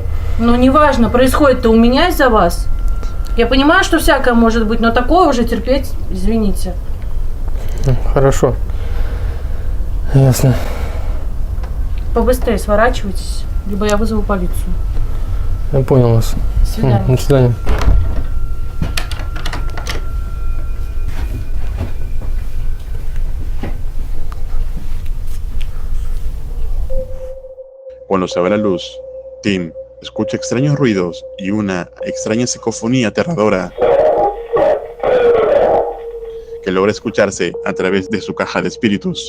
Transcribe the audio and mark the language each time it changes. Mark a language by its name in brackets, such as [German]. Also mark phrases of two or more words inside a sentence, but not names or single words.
[Russian] Ну, неважно, происходит-то у меня из-за вас. Я понимаю, что всякое может быть, но такое уже терпеть, извините. Хорошо. Ясно. Побыстрее сворачивайтесь, либо я вызову полицию. Я понял вас. До свидания. До свидания. [Spanish] Cuando se ve la luz, Tim escucha extraños ruidos y una extraña psicofonía aterradora que logra escucharse a través de su caja de espíritus.